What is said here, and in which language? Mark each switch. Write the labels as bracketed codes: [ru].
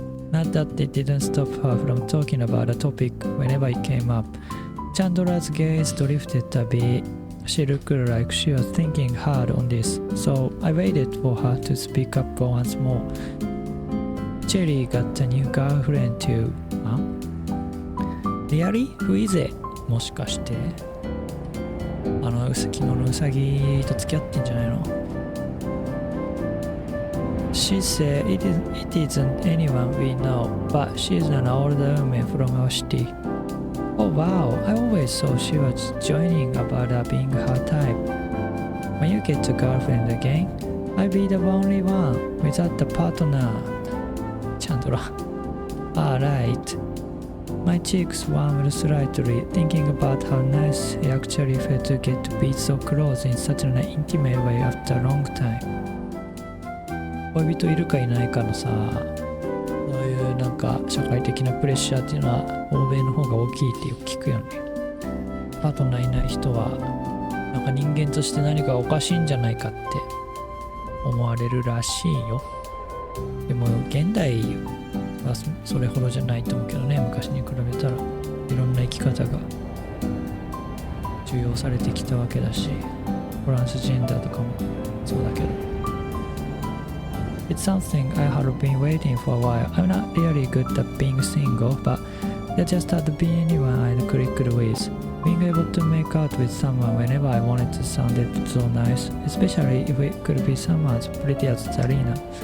[en] Not that it didn't stop her from talking about the topic whenever it came up. Chandra's gaze drifted a bit. She looked like she was thinking hard on this, so I waited for her to speak up once more. Cherry got a new girlfriend too. Huh? Really? Who is it? [ja] もしかして昨日のウサギと付き合ってんじゃないの？ [en] She said it isn't anyone we know, but she's an older woman from our city. Oh wow, I always thought she was joining about being her type. When you get a girlfriend again, I'll be the only one without a partner. Chandra. Alright. My cheeks warmed slightly, thinking about how nice it actually felt to get to be so close in such an intimate way after a long time. [ja] 恋人いるかいないかのさ、そういうなんか社会的なプレッシャーっていうのは欧米の方が大きいってよく聞くよね。パートナーいない人はなんか人間として何かおかしいんじゃないかって思われるらしいよ。でも現代はそれほどじゃないと思うけどね。昔に比べたらいろんな生き方が重要されてきたわけだし、トランスジェンダーとかもそうだけど。 [en] It's something I have been waiting for a while. I'm not really good at being single, but there just had to be anyone I'd clicked with. Being able to make out with someone whenever I wanted to sounded so nice, especially if it could be someone as pretty as Zarina.